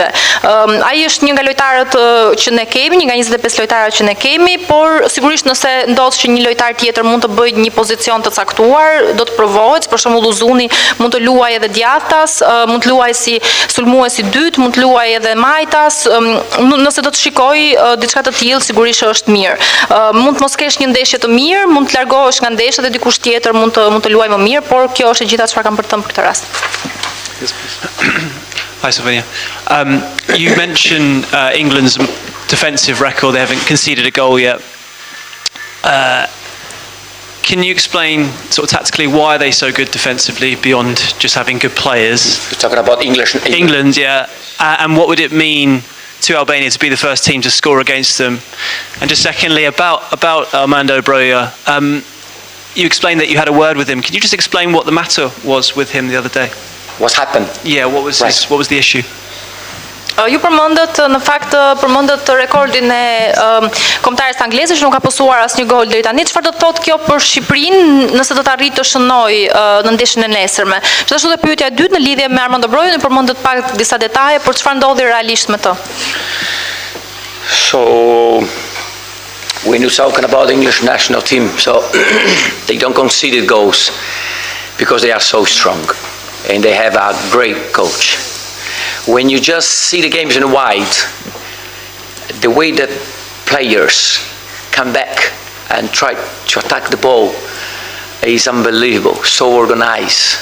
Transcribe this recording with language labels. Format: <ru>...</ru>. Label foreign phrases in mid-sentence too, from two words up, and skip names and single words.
<sq>Ai është një nga lojtarët që ne kemi, një nga 25 lojtarët që ne kemi, por sigurisht nëse ndodh që një lojtar tjetër mund të bëjë një pozicion të caktuar, do të provohet, për shembull Uzuni mund të luajë edhe djathtas, mund të luajë si sulmues i dytë, mund të luajë edhe majtas, nëse do të shikojë diçka të tillë, sigurisht është mirë. Mund të mos kesh një ndeshje të mirë, mund të largohesh nga ndeshja dhe dikush tjetër mund të luajë më mirë, por kjo është e gjitha çfarë kam për të thënë për këtë rast.</sq> <en>Yes, please. Hi, Slovenia. You mentioned England's defensive record. They haven't conceded a goal yet. Can you explain sort of tactically why are they so good defensively beyond just having good players? You're talking about England, yeah. And what would it mean to Albania to be the first team to score against them? And just secondly, about Armando Broja, you explained that you had a word with him. Can you just explain what the matter was with him the other day? What happened? Yeah, what was the issue?</en> <sq>Ju përmendët rekordin e kombëtares angleze që nuk ka posuar asnjë gol deri tani. Çfarë do të thotë kjo për Shqipërinë nëse do të arrijë të shënojë në ndeshjen e nesërme? Gjithashtu dhe pyetja e dytë në lidhje me Armando Brojën, ju përmendët pak disa detaje, por çfarë ndodhi realisht me të?</sq> <en>So when you're talking about the English national team, so they don't concede goals because they are so strong and they have a great coach. When you just see the games in white, the way that players come back and try to attack the ball is unbelievable, so organized.</en>